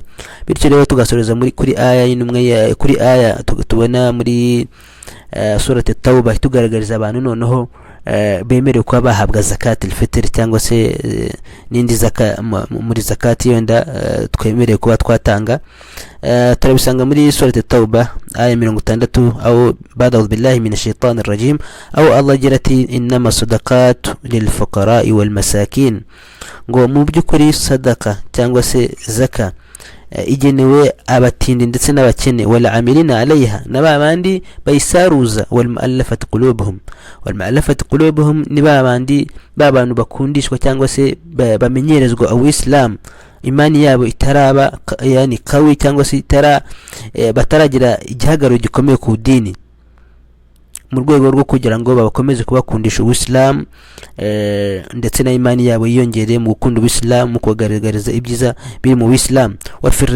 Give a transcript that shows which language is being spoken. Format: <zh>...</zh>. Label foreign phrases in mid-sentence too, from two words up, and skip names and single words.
<rw>bityo rero tugasoreza kuri aya y'intumwe, kuri aya tubona muri surati at-tauba itugaragariza abantu noneho bemerewe kuba bahabwa</rw> <ar>زكاة الفطر</ar> <rw>cyangwa se n'indi muri zakati yenda twemerewe kuba twatanga.</rw> <ar>turabisanga muri surati at-tauba aya 60 أو بعد بالله من الشيطان الرجيم، أو الله جيرتي إنما الصدقات للفقراء وال masakin,</ar> <rw>ngo mu byukuri sadaka cyangwa se zaka igenewe abatindi ndetse n'abakene,</rw> <ar>والعاملين عليها,</ar> <rw>nababandi bayisaruza,</rw> <ar>والمؤلفة قلوبهم</ar> <rw>ni babantu bakundishwa cyangwa se bamenyerezwa Islam, imani yabo itaraba yani kawi cyangwa se bataragira igihagararo gikomeye ku dini, mu rwego rwo kugira ngo bakomeze kubakundisha Islam, ndetse na imani yabo yiyongereye mu gukunda Islam, mu kugaragariza ibyiza biri mu Islam.</rw>